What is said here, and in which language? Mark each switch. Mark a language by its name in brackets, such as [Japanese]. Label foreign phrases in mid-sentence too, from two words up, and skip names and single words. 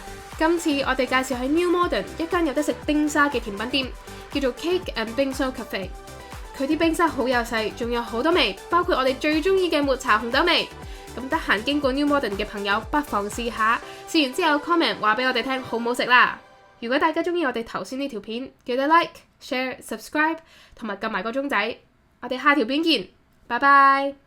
[Cantonese] 今次我哋介紹喺 New Modern 一間有得食冰沙嘅甜品店，叫做 Cake and Bingsu Cafe。佢啲冰沙好幼細，仲有好多味，包括我哋最中意嘅抹茶紅豆味。咁得閒經過 New Modern 嘅朋友，不妨試下。試完之後 comment 話俾我哋聽好唔好食啦。如果大家中意我哋頭先呢條片，記得 [English] like、share、subscribe [Cantonese] 同埋撳埋個鐘仔。我哋下條片見，拜拜。